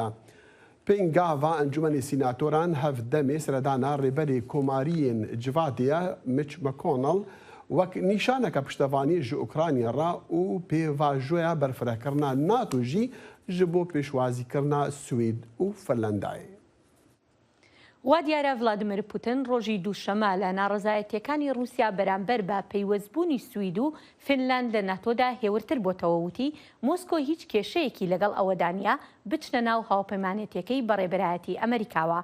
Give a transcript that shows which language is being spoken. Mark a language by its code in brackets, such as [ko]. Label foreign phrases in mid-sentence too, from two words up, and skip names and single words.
[ku] Pêngava Encûmenê Sînatoran hevdemê seredana rêberê komariyên civadê ye Mitch McConnell wek nîşaneka piştevanî ji Ukrayna ra û pêvajoya berfirehkirina NATO jî ji bo pêşwazîkirina Swêd û Finlandayê. [ckb] وا دیارە ڤلادیمیر پوتین ڕۆژی دووشەمە لە ناڕەزایەتیەکانی رووسیا بەرامبەر بە پەیوەستبوونی سوید و فینلاند لە ناتۆدا هێورتر بۆتەوە وتی مۆسکۆ هیچ کێشەیەکی لەگەڵ ئەوەدا نیە بچنە ناو هاوپەیمانێتیەکەی بەڕێبەرایەتی ئەمریکاوە.